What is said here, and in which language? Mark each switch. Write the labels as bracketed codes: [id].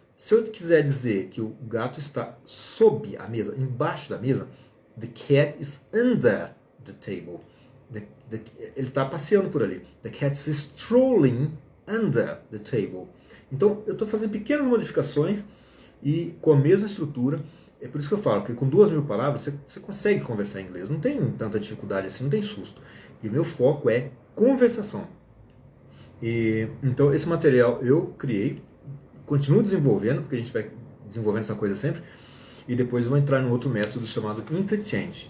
[pt] Se eu quiser dizer que o gato está sob a mesa, embaixo da mesa, [en] the cat is under the table. [pt] Ele está passeando por ali. [en] The cat is strolling under the table. [pt] Então, eu estou fazendo pequenas modificações e com a mesma estrutura. É por isso que eu falo que com 2.000 palavras você consegue conversar em inglês. Não tem tanta dificuldade assim, não tem susto. E o meu foco é conversação. Então, esse material eu criei. Continuo desenvolvendo, porque a gente vai desenvolvendo essa coisa sempre, e depois vou entrar no outro método chamado Interchange.